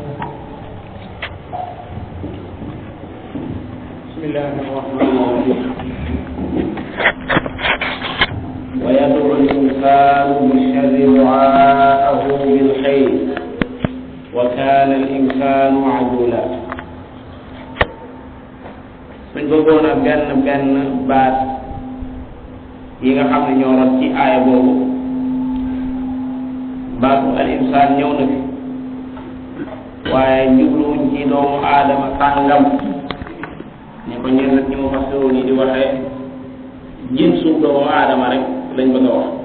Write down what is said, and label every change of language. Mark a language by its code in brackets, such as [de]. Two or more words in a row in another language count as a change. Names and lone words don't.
[ar] بسم الله الرحمن الرحيم ويدعو الإنسان بالشر دعاءه بالخير وكان الإنسان عجولا من [wo] bëggoon benn baat yi nga xam ne ñoo rot ci aaya boobu baatu [ar] الإنسان [wo] ñëw na fi waaye jubluwuñ ci doomu aadama sàngam ni ko ñenn ñi mu fassiroo ni di waxee jinsu doomu aadama rek lañ bëgg a wax